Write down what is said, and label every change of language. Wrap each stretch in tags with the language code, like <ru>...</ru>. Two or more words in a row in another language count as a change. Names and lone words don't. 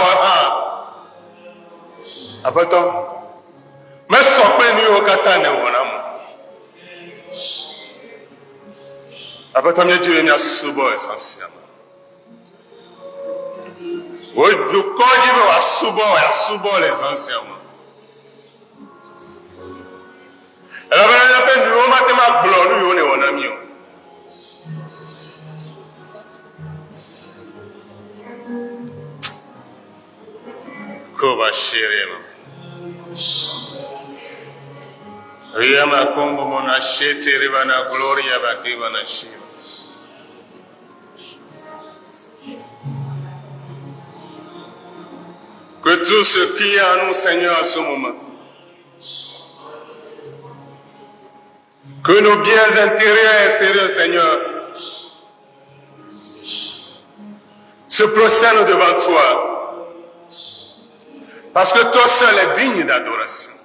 <ee>Tsɔ sa vɔ hã. Aƒetɔ, sɔkpe nu yiwo katã ne wɔna mo. Aƒetɔ míedzi be míasubɔ essentiellement. Wo dukɔ dzi be wòasubɔ</ee> <fr>les anciens.</fr> <ee>Elabena míaƒe nuwo mate ŋu agblɔ nu yiwo ne wɔna mí o. Kova shirema. Riyama kombo mona shete ribana gloria bakiva na shiva.</ee> <fr>Que tout ce qui est en nous, Seigneur, à ce moment, que nos biens intérieurs et extérieurs, Seigneur, se prosternent devant toi, parce que toi seul est digne d'adoration.</fr>